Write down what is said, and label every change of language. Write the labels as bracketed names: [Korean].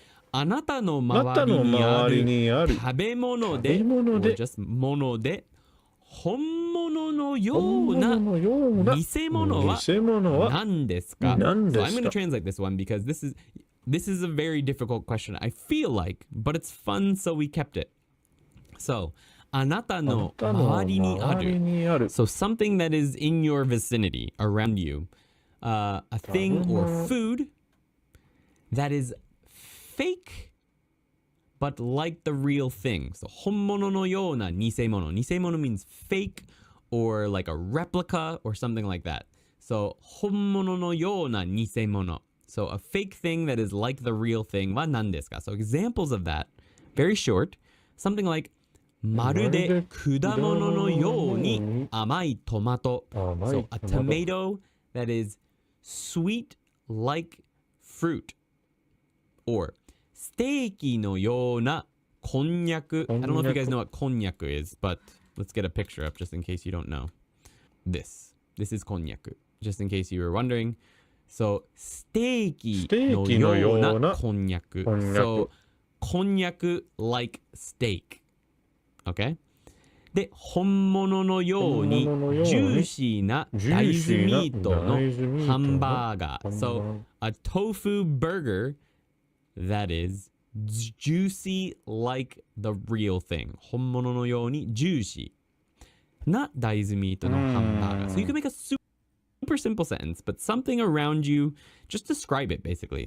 [Japanese] あなたの周りにある食べ物で、物で、本物のような偽物は何ですか? [English] So I'm going to translate this one because this is a very difficult question, I feel like, but it's fun, so we kept it. [Japanese] So, あなたの周りにある. [English] So something that is in your vicinity, around you. A thing or food that is fake but like the real thing. [Japanese] So 本物のような偽物. [English] 偽物 means fake or like a replica or something like that. [Japanese] So 本物のような偽物. [English] So a fake thing that is like the real thing [Japanese] は何ですか? [English] So examples of that, very short, something like [Japanese] まるで果物のように甘いトマト. [English] So a tomato that is sweet like fruit. [Japanese] Or ステーキのようなこんにゃく. [English] I don't know if you guys know what こんにゃく is, but let's get a picture up just in case you don't know. This is こんにゃく. Just in case you were wondering. [Japanese] So, ステーキのようなこんにゃく。 [English] So, こんにゃく like steak. Okay? [Japanese] で、本物のようにジューシーな大豆ミートのハンバーガー。 [English] So, a tofu burger that is juicy like the real thing. [Japanese] 本物のようにジューシーな大豆ミートのハンバーガー。 [English] So, you can make a super simple sentence, but something around you, just describe it basically.